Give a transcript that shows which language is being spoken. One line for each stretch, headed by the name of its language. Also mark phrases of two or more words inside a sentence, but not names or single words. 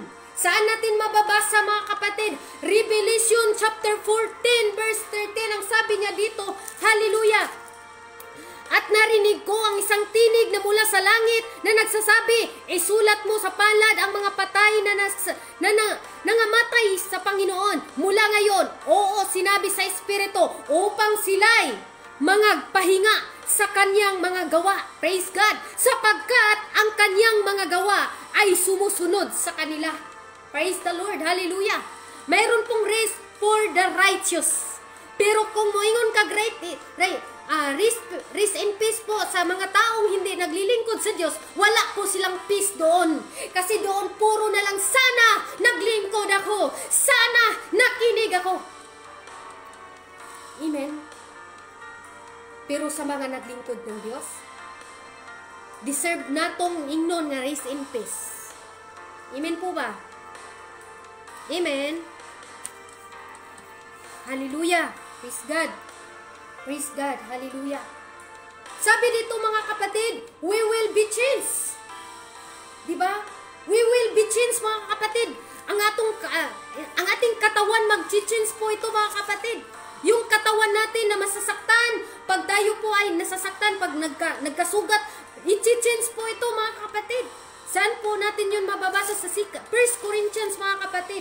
Filipino: Saan natin mababasa mga kapatid? Revelation John chapter 14 verse 13, ang sabi niya dito, hallelujah, at narinig ko ang isang tinig na mula sa langit na nagsasabi, isulat mo sa palad ang mga patay na nangamatay sa Panginoon mula ngayon. Oo, sinabi sa Espiritu, upang sila'y mga pahinga sa kanyang mga gawa.
English: Praise God!
Filipino: Sapagkat ang kanyang mga gawa ay sumusunod sa kanila.
English: Praise the Lord! Hallelujah!
Filipino: Mayroon pong
English: rest for the righteous.
Filipino: Pero kung
Cebuano: moingon ka
English: rest in peace
Filipino: po sa mga taong hindi naglilingkod sa Diyos, wala po silang peace doon. Kasi doon puro na lang, sana naglingkod ako, sana nakinig ako. Amen? Pero sa mga naglingkod ng Diyos,
Cebuano: deserve natong ingnon nga
English: rest in peace.
Filipino: Amen po ba? Amen?
English: Hallelujah! Praise God! Praise God!
Filipino: Hallelujah! Sabi dito mga kapatid,
English: we will be changed. Diba? We will be changed
Filipino: mga kapatid. Ang ating katawan mag-change po ito mga kapatid. Yung katawan natin na masasaktan, pag tayo po ay nasasaktan, pag nagkasugat, i-change po ito mga kapatid. Saan po natin yun mababasa sa 1 Corinthians mga kapatid?